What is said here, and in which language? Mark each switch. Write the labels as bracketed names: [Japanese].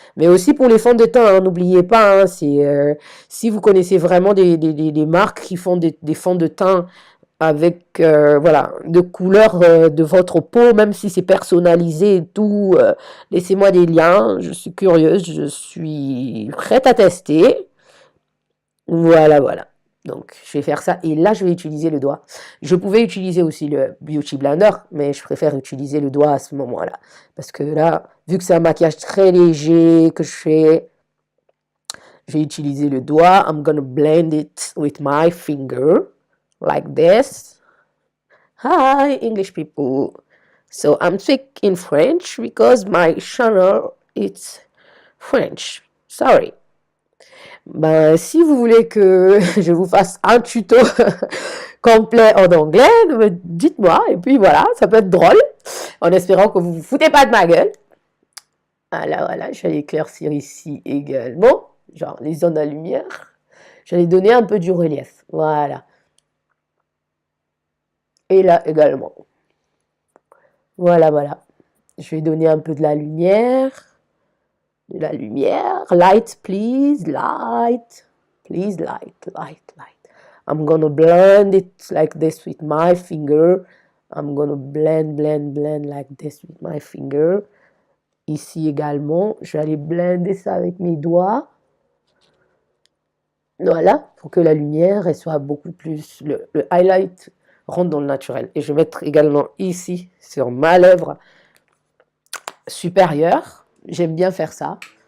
[French] Mais aussi pour les fonds de teint, hein, n'oubliez pas, hein, si vous connaissez vraiment des marques qui font des fonds de teint avec voilà, de couleurs de votre peau, même si c'est personnalisé et tout, laissez-moi des liens, je suis curieuse, je suis prête à tester. Voilà, voilà. Donc, je vais faire ça. Et là, je vais utiliser le doigt. Je pouvais utiliser aussi le Beauty Blender, mais je préfère utiliser le doigt à ce moment-là. Parce que là, vu que c'est un maquillage très léger que je vais utiliser le doigt. [English] I'm gonna blend it with my finger, like this. Hi, English people. So, I'm speaking French because my channel is French. Sorry. [French] Ben, si vous voulez que je vous fasse un tuto complet en anglais, dites-moi. Et puis voilà, ça peut être drôle, en espérant que vous vous foutez pas de ma gueule. Voilà, voilà, je vais éclaircir ici également, genre les zones à lumière. Je vais donner un peu du relief, voilà. Et là également. Voilà, voilà. Je vais donner un peu de la lumière. De la lumière. [English] Light, please, light. Please, light, light, light. I'm gonna blend it like this with my finger. I'm gonna blend like this with my finger. [French] Ici également, je vais aller blender ça avec mes doigts. Voilà, pour que la lumière elle soit beaucoup plus... Le highlight rentre dans le naturel. Et je vais mettre également ici, sur ma lèvre supérieure. J'aime bien faire ça.